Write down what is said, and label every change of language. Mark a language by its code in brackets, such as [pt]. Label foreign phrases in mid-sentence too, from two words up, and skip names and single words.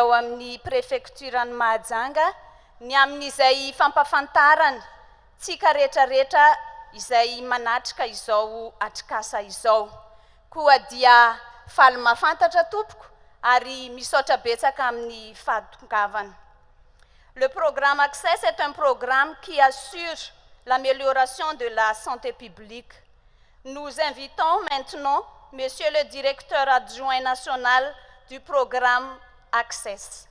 [mg] ao amin'ny préfecture ny Mahajanga ny amin'izay fampafantarana tsika rehetrarehetra izay manatrika izao atrikasa izao. Koa dia faly mahafantatra tompoko ary misaotra betsaka amin'ny fahadongavana. [fr] Le programme Access est un programme qui assure l'amélioration de la santé publique. Nous invitons maintenant Monsieur le directeur adjoint national du programme Access.